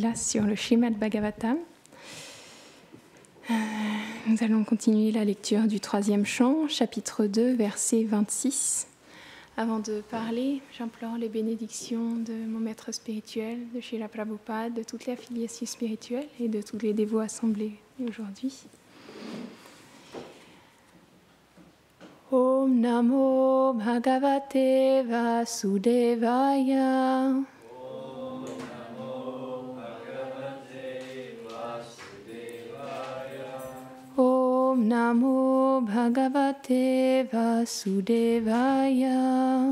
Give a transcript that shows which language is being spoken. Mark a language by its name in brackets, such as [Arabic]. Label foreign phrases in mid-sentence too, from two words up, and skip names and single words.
[French] Lila sur le Srimad Bhagavatam. Nous allons continuer la lecture du 3e chant, chapitre 2, verset 26. Avant de parler, j'implore les bénédictions de mon maître spirituel, de Srila Prabhupada, de toutes les affiliations spirituelles et de tous les dévots assemblés aujourd'hui. [Sanskrit] Om Namo Bhagavate Vasudevaya. Om Namo Bhagavate Vasudevaya.